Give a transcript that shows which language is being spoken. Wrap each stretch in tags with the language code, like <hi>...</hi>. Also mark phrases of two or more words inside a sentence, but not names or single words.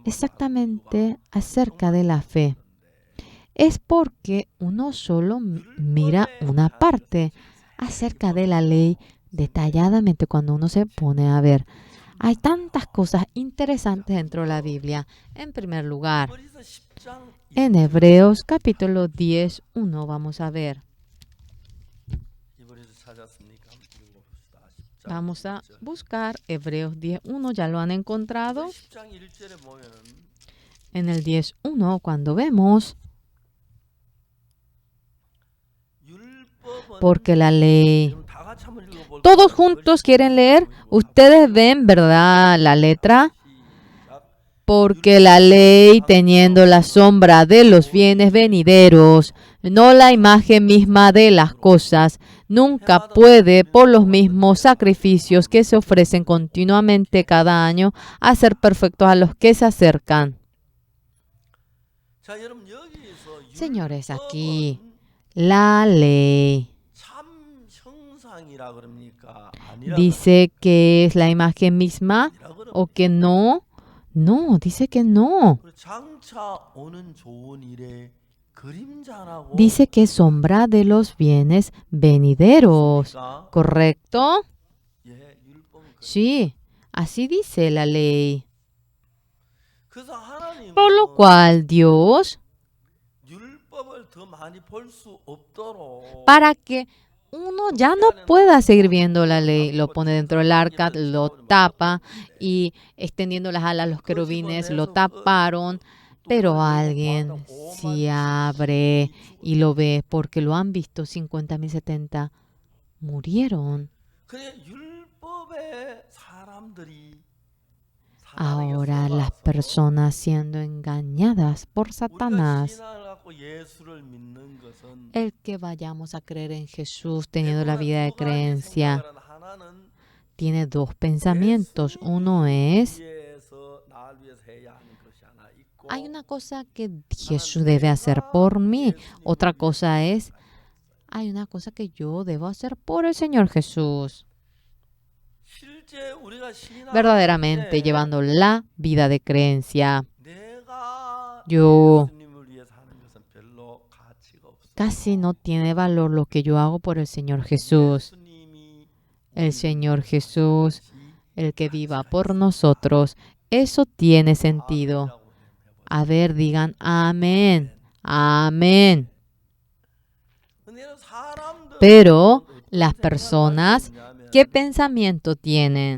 <es>Exactamente acerca de la fe. es porque uno solo mira una parte acerca de la ley detalladamente cuando uno se pone a ver. Hay tantas cosas interesantes dentro de la Biblia. En primer lugar,</es> <ko>히브리서 10장</ko> <es>en Hebreos capítulo 10, 1, vamos a ver.</es> <ko>히브리서 찾았습니까? 읽어봅시다. 10장</ko> <es>Vamos a</es> <ko>1절.</ko> <es>buscar Hebreos 10:1. ¿Ya lo han encontrado?</es> <ko>10장 1절에 보면은</ko> <es>En el 10:1, cuando vemos,</es> <ko>율법은</ko> <es>porque la ley...</es> <ko>여러분 다 같이 한번 읽어볼까요?</ko> <es>Todos juntos quieren leer. Ustedes ven, ¿verdad? La letra.</es> <ko>시작.</ko> <es>Porque la ley, teniendo la sombra de los bienes venideros, no la imagen misma de las cosas, nunca puede, por los mismos sacrificios que se ofrecen continuamente cada año, hacer perfectos a los que se acercan.</es> <ko>자, 여러분 여기서</ko> <es>Señores,</es> <ko>율법은</ko> <es>aquí la ley</es> <ko>참 형상이라 그럽니까? 아니라</ko> <es>dice que es la imagen misma o que no. No, dice que no.</es> <ko>그러니까 장차 오는 좋은 일의 그림자라고</ko> <es>Dice que es sombra de los bienes venideros.</es> <ko>그러니까</ko> <es>¿Correcto?</es> <ko>예, 율법은</ko> <es>Sí, así dice la ley.</es> <ko>그래서 하나님은</ko> <es>Por lo cual Dios,</es> <ko>율법을 더 많이 볼 수 없도록</ko> <es>para que uno ya no pueda seguir viendo la ley, lo pone dentro del arca, lo tapa y extendiendo las alas los querubines lo taparon. Pero alguien si abre y lo ve, porque lo han visto 50.000, 70, murieron.</es> <ko>그래 율법의 사람들이</ko> <es>Ahora las personas siendo engañadas por</es> <ko>우리가</ko> <es>Satanás.</es> <ko>신앙을 갖고 예수를 믿는 것은</ko> <es>El que vayamos a creer en Jesús teniendo la vida de creencia</es> <ko>하나는</ko> <es>tiene dos pensamientos. Uno es,</es> <ko>위해서 날 위해서 해야 하는 것이 하나 있고</ko> <es>hay una cosa que Jesús debe hacer por mí. Otra cosa es, hay una cosa que yo debo hacer por el Señor Jesús.</es> <ko>실제 우리가 신앙할</ko> <es>Verdaderamente</es> <ko>때</ko> <es>llevando la vida de creencia.</es> <ko>내가</ko> <es>Yo</es> <ko>예수님을 위해서 하는 것은 별로 가치가 없어.</ko> <es>casi no tiene valor lo que yo hago por el Señor Jesús.</es> <ko>예수님이</ko> <es>El Señor Jesús, el que viva por nosotros, eso tiene sentido. A ver, digan amén, amén. Pero las personas, ¿qué pensamiento tienen?</es>